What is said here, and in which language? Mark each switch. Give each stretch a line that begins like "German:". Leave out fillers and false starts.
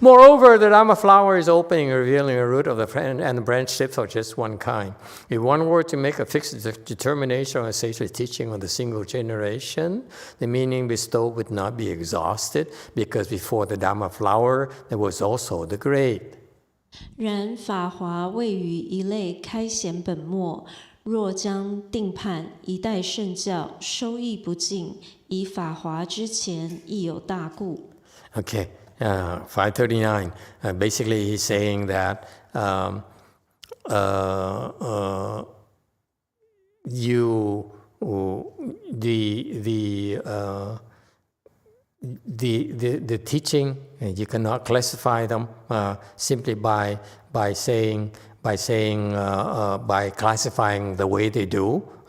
English: Moreover, the Dharma flower is opening and revealing a root of the friend, and the branch tips are just one kind. If one were to make a fixed determination on a sacred teaching on the single generation, the meaning bestowed would not be exhausted, because before the Dharma flower, there was also the grade.
Chinese: 然法华位于一类开显本末，若将定判一代圣教，收益不尽，以法华之前亦有大故。
English: Okay, 539. Basically, he's saying that the teaching, you cannot classify them simply by classifying the way they do.